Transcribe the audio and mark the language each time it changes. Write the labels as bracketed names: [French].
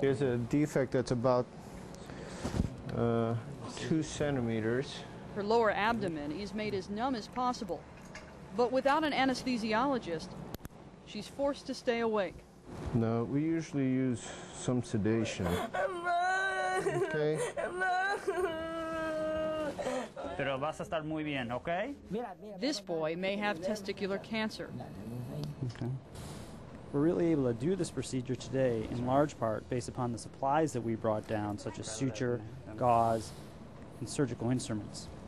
[English] There's a defect that's about 2 centimeters. Her lower abdomen is made as numb as possible, but without an anesthesiologist, she's forced to stay awake. No, we usually use some sedation. Okay? [Spanish] Pero vas a estar muy bien, okay? [English] This boy may have testicular cancer. Okay. We're really able to do this procedure today in large part based upon the supplies that we brought down, such as suture, gauze, and surgical instruments.